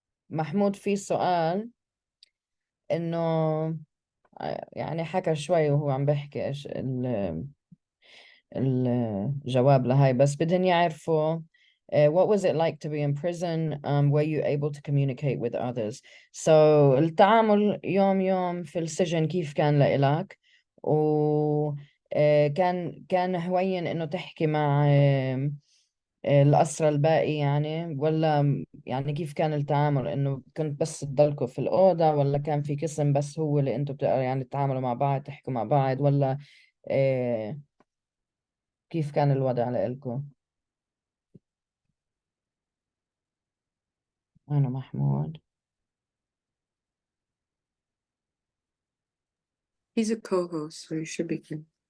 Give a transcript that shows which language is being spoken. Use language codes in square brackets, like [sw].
[ar] محمود في سؤال إنه يعني حكى شوي وهو عم بيحكي إيش الجواب لهاي، بس بدهم يعرفوا [en] what was it like to be in prison? Were you able to communicate with others? [ar] So التعامل يوم في السجن كيف كان لإلك؟ و كان هوين إنه تحكي مع الأسرى الباقي يعني، ولا يعني كيف كان التعامل؟ إنه كنت بس تضلكوا في الأوضة، ولا كان في قسم بس هو اللي أنتوا يعني تتعاملوا مع بعض تحكوا مع بعض، ولا كيف كان الوضع لإلكم؟ أنا محمود. [en] He's a co-host, so you should be good.